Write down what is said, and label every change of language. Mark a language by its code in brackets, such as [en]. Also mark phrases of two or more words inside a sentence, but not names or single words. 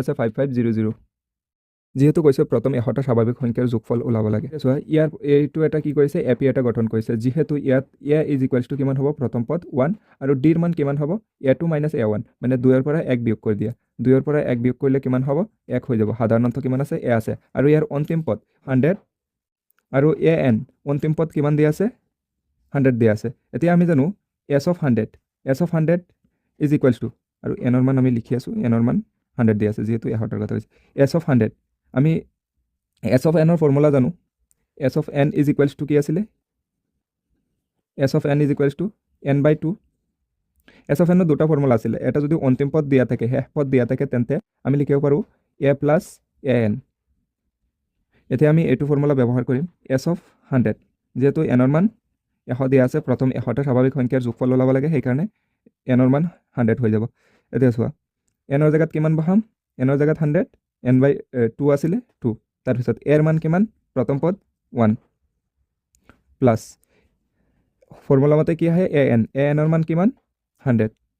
[as] আছে 5500 যেহেতু কৈছে প্ৰথম 100টা স্বাভাৱিক সংখ্যাৰ যোগফল ওলাব লাগে চোৱা ইয়াৰ এইটো এটা কি কৰিছে এপি এটা গঠন কৰিছে যেহেতু ইয়াত a = কিমান হ'ব প্ৰথম পদ 1 আৰু d ৰ মান কিমান হ'ব a2 - a1 মানে 2 ৰ পৰা 1 বিয়োগ কৰি দিয়া 2 ৰ পৰা 1 বিয়োগ কৰিলে কিমান হ'ব 1 হৈ যাব সাধাৰণত কিমান আছে a আছে আৰু ইয়াৰ অন্তিম পদ 100 আৰু an অন্তিম পদ কিমান দিয়া আছে 100 দিয়া আছে এতিয়া আমি জানো [en] s of 100 [as] = আৰু n ৰ মান আমি লিখি আছো n ৰ মান 100 দিয়া আছে যেহেতু 100টাৰ কথা হৈছে [en] s of 100 [as] আমি [en] s of n [as] ৰ ফৰ্মুলা জানো [en] s of n = কি [as] আছিল [en] s of n = n/2 s of n [as] ৰ দুটা ফৰ্মুলা আছিল এটা যদি অন্তিম পদ দিয়া থাকে শেষ পদ দিয়া থাকে তেন্তে আমি লিখিব পাৰো [en] a plus an [as] এতিয়া আমি এইটো ফৰ্মুলা ব্যৱহাৰ কৰিম [en] s of 100 [as] যেহেতু n ৰ মান 100 দিয়া আছে প্ৰথম 100টা স্বাভাৱিক সংখ্যাৰ যোগফল ওলাব লাগে সেইকাৰণে n ৰ মান 100 হৈ যাব এতিয়া চোৱা n ৰ জেগাত কিমান বহাম n ৰ জেগাত 100 n/2 আছিল 2 তাৰপিছত a ৰ মান কিমান প্ৰথম পদ 1 প্লাস ফৰ্মুলা মতে কি আহে an ৰ মান কিমান 100